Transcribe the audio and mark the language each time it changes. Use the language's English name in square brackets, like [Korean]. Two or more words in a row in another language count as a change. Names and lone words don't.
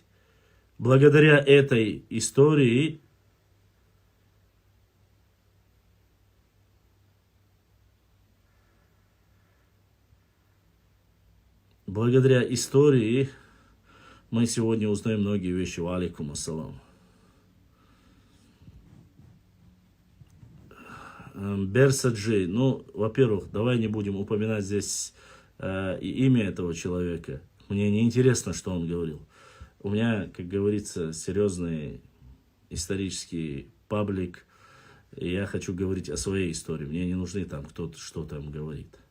[Russian] Благодаря этой истории мы сегодня узнаем многие вещи. [Arabic] وعليكم السلام. Берсаджи. [Russian] Ну, во-первых, давай не будем упоминать здесь имя этого человека. Мне не интересно, что он говорил. У меня, как говорится, серьезный исторический паблик. Я хочу говорить о своей истории. Мне не нужны там кто-то что там говорит.